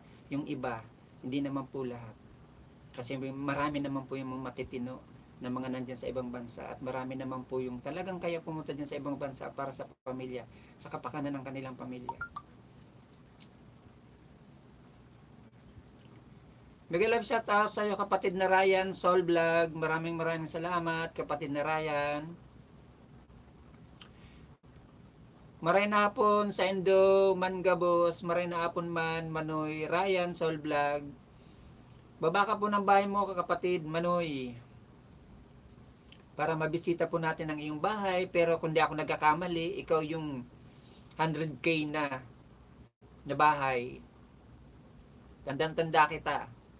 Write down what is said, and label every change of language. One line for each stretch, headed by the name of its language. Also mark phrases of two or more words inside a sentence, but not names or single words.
Filipino: Yung iba, hindi naman po lahat. Kasi marami naman po yung mga matitino na mga nandyan sa ibang bansa, at marami naman po yung talagang kaya pumunta dyan sa ibang bansa para sa pamilya, sa kapakanan ng kanilang pamilya. Bigay
English: love shout out
Filipino: sa iyo kapatid na Ryan Sol Vlog. Maraming salamat kapatid na Ryan.
Bikol: Maray na hapon sa Indo Mangabos, maray na hapon man Manoy Ryan Sol Vlog.
Filipino: Baba ka po ng bahay mo kapatid Manoy, para mabisita po natin ang iyong bahay. Pero kung di ako nagkakamali, ikaw yung 100k na bahay. Tandang-tanda kita.